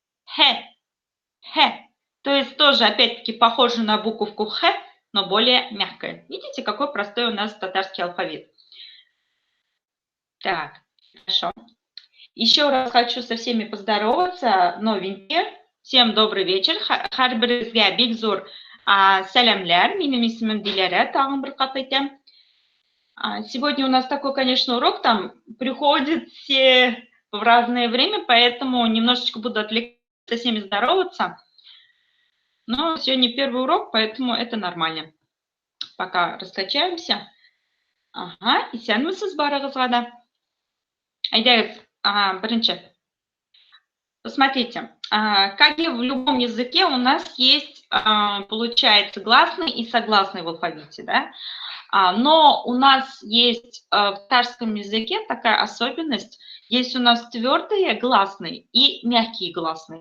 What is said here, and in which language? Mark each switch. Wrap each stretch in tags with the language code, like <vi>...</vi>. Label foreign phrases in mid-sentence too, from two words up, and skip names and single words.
<ru>То есть тоже опять-таки похоже на буковку Х, но более мягкая. Видите, какой простой у нас татарский алфавит. Так, хорошо. Еще раз хочу со всеми поздороваться, новенькие. Всем добрый вечер.</ru> <tt>Харбиризге бигзур сәлемләр. Минем исемем Диләрә, тагын бер кат әйтәм.</tt> <ru>Сегодня у нас такой, конечно, урок, там приходят все в разное время, поэтому немножечко буду отвлекаться, со всеми здороваться. Но сегодня первый урок, поэтому это нормально. Пока раскачаемся.</ru> <tt>Исәнмесез барыгызга да. Әйдәгез, беренче.</tt> <ru>Посмотрите, как и в любом языке у нас есть, получается, гласный и согласный в алфавите, да? Но у нас есть в татарском языке такая особенность. Есть у нас твердые гласные и мягкие гласные.</ru>